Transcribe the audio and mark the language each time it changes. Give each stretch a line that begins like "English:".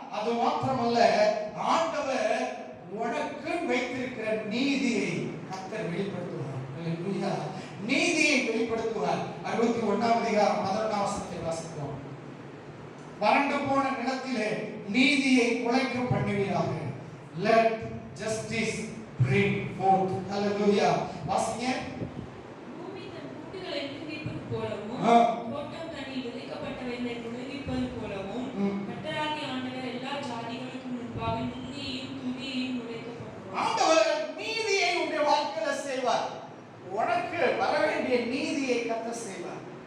Tamil: அது மாத்திரமல்ல, ஆண்டவர் உனக்கு வைத்திருக்கிற நீதியை கர்த்தர் வெளிப்படுத்துவார். அல்லேலூயா. நீதியை வெளிப்படுத்துவார். 61ஆம் அதிகாரம் 11ஆம் வசனத்தை வாசிக்கிறோம். வறண்டு போன நிலத்திலே நீதியை முளைக்க பண்ணுவீராக.
English: Let justice bring forth.
Tamil: Hallelujah. வாசிங்க. பூமி தன் கூட்டுகளை விடுவிப்பது போலவும் தோட்டம் தன்னில் விதைக்கப்பட்டவைகளை விடுவிப்பது போலவும் கர்த்தராகிய ஆண்டவர் எல்லா ஜாதிகளுக்கும் முன்பாக நீதியையும் துதியையும் முளைக்க பண்ணுவார். ஆண்டவர் நீதியை உன்னுடைய வாழ்க்கையில செய்வார். உனக்கு வர வேண்டிய நீதியை கர்த்தர் செய்வார்.